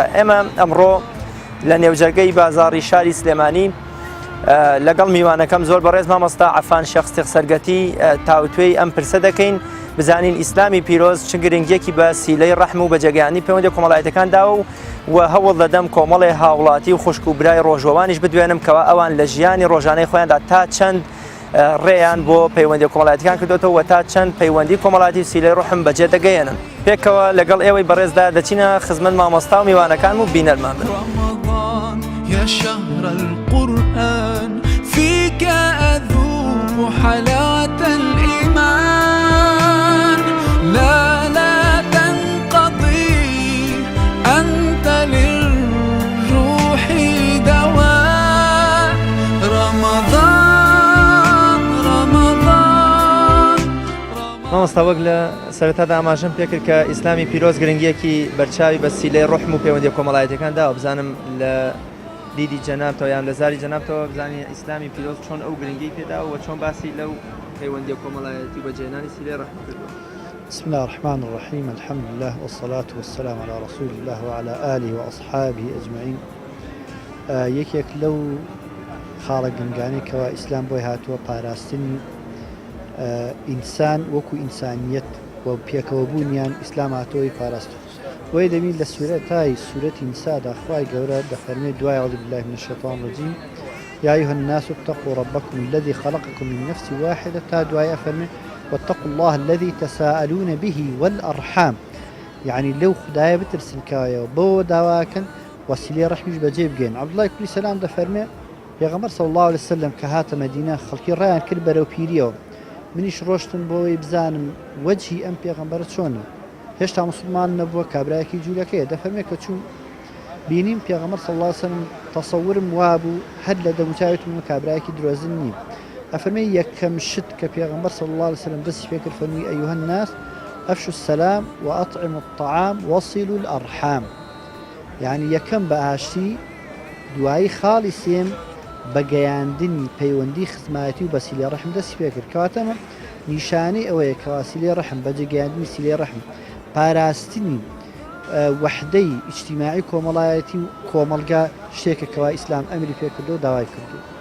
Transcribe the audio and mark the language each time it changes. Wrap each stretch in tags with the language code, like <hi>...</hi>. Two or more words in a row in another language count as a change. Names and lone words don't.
<ckb>ئێمە ئەمڕۆ لە نێوجەرگەی بازاڕی شاری سلێمانی لەگەڵ میوانەکەم زۆر بەڕێز مامۆستا عەفان شەخسیق سەرگەتی تاوتوێی ئەم پرسە دەکەین بزانین ئیسلامی پیرۆز چ گرنگیەکی بە سیلەی ڕەحم و بەجێگەیاندنی پەیوەندیە کۆمەڵایەتیەکان داوە و هەوڵ دەدەم کۆمەڵێ هاوڵاتی و خوشک و برای ڕۆژەوانیش بدوێنم کەوا ئەوان لە ژیانی ڕۆژانەی خۆیاندا تا چەند ڕێیان بۆ پەیوەندی کۆمەڵایەتیەکان کردوتەوە و تا چەند پەیوەندی کۆمەڵایەتی سیلەی ڕوحم بەجێ دەگەیەنن. پێکەوە لەگەڵ ئێوەی بەڕێزدا دەچینە خزمەت مامۆستا و میوانەکان و بینەرمان بن.</ckb> <ar>يا شهر القرآن فيك أذوق حلاوة الإيمان لا تنقضي أنت للروح دواء رمضان</ar> <ckb>مامۆستا وەک لە سەرەتادا ئاماژەم پێکرد کە ئیسلامی پیرۆز گرنگیەکی بەرچاوی بە سیلەی ڕوحم و پەیوەندیە کۆمەڵایەتیەکان داوە. بزانم لە دیدی جەنابتەوە یان لە زاری جەنابتەوە بزانین ئیسلامی پیرۆز چۆن ئەو گرنگی پێداوە و چۆن باسی لەو پەیوەندیە کۆمەڵایەتی بەجێهێنانی سیلەی ڕوحم کردووە.</ckb> <ar>بسم الله الرحمن الرحيم الحمد لله والصلاة والسلام على رسول الله وعلى آله وأصحابه أجمعين.</ar> <ckb>یەکێک لەو خاڵە گرنگانەی کەوا ئیسلام بۆی هاتووە پاراستنی ئینسان وەکو ئینسانیەت و پێکەوەبوونیان ئیسلام هاتووەی پاراستن. وی دەبین لە سورەتای سورەتی نیسادا خوای گەورە دەفەرمێت دوای</ckb> <ar>ئەعوذ بالله من الشیطان الرجیم يا أيها الناس اتقوا ربكم الذي خلقكم من نفس واحدة</ar> <ckb>تا دوای ئەفەرمێت</ckb> <ar>واتقوا الله الذي تساءلون به والأرحام.</ar> <ckb>يعني لو خدایە بترسن کەوایەوە بۆ داواکەن وەسیلەی ڕەحمیش بەجێ بگەین. عەبدوڵڵای کوڕی سەلام دەفەرمێت پێغەمبەر</ckb> <ar>صلی الله عليه وسلم</ar> <ckb>کە هاتە مەدینە خەڵکی ڕایان کرد بەرەو پیریەوە. منیش ڕۆشتم بۆەوەی بزانم وەجهی ئەم پێغەمبەرە چۆنە. هێشتا مسلمان نەبووە کابرایەکی جوولەکەیە. دەفەرمێت کە چوون بینیم پێغەمبەر</ckb> <ar>صلی الله عليه وسلم</ar> <ckb>تەسەورم وابوو هەر لە دەموچاوێتم کابرایەکی درۆزن نیم. ئەفەرمێت یەکەم شت کە پێغەمبەر</ckb> <ar>صلی الله عليه وسلم</ar> <ckb>دەستی پێ کرد فەرمووی</ckb> <ar>ئەیها الناس أفشوا السلام وأطعموا الطعام وصلوا الأرحام.</ar> <ckb>يعني یەکەم بە ئاشتی دوایی خاڵی سێم بەگەیاندنی پەیوەندی خزمەتی و بە سیلەی ڕەحم دەستی پێ کرد. کەواتەمە نیشانەی ئەوەیە کەوا سیلەی ڕەحم بەجێگەیاندنی سیلەی ڕەحم پاراستنی وەحدەی ئیجتیماعی کۆمەڵایەتی و کۆمەڵگا شتێکە کەوا ئیسلام ئەمری پێ کردو و داوای کردو.</ckb>